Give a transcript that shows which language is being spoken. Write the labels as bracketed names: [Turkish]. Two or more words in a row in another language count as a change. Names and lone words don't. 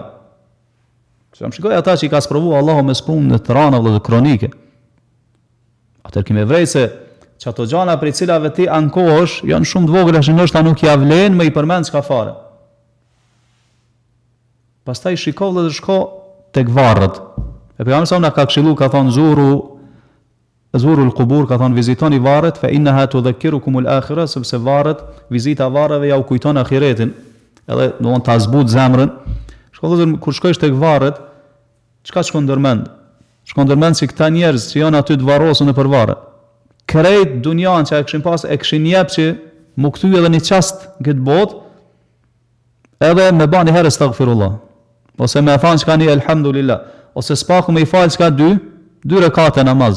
[Albanian] Sa më shikoj ata që i ka sprovu Allahu me spunë të rana dhe kronike. Atëherë kimë vrej se që ato gjana për cilave ti ankohesh janë shumë të vogla që ndoshta nuk ja vlen me i përmend çka fare. Pastaj shikoj dhe shko tek varret. E pejgamberi sa na ka këshillu, ka thonë [Arabic] زوروا القبور, [Albanian] ka thonë vizitoni varret, [Arabic] فإنها تذكركم الآخرة, [Albanian] sepse varret, vizita varreve ja u kujton ahiretin. Edhe do të ta zbut zemrën. Shkoj kur shkosh tek varret, çka shkon ndërmend? Shkon ndërmend se këta njerëz që janë aty të varrosur nëpër varre. Krejt dunjan që e këshin pas, e këshin jep që mu këty edhe një qast në këtë botë, edhe me ba një herë astaghfirullah, ose me thanë që ka një elhamdulillah, ose s'paku me i falë që ka dy rekate namaz.